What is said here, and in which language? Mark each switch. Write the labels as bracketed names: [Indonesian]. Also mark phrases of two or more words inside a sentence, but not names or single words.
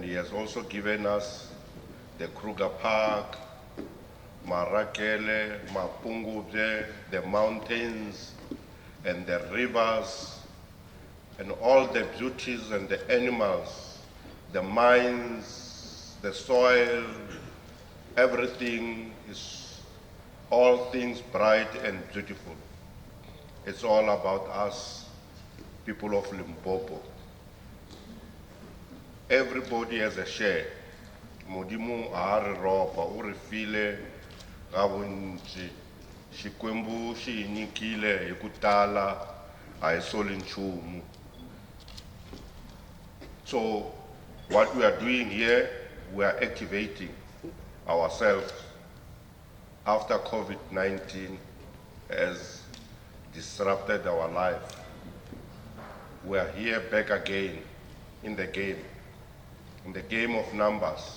[English] He has also given us the Kruger Park, Marakele, Mapungubwe, the mountains, and the rivers, and all the beauties and the animals, the mines, the soil, everything is all things bright and beautiful. It's all about us, people of Limpopo. Everybody has a share. [Northern Sotho] Modimo a re ropa, o re file ga bontsi. [Tsonga] Xikwembu xi hi nyikile hi ku tala, a hi soli nchumu. [English] So what we are doing here, we are activating ourselves after COVID-19 has disrupted our life. We are here back again in the game of numbers.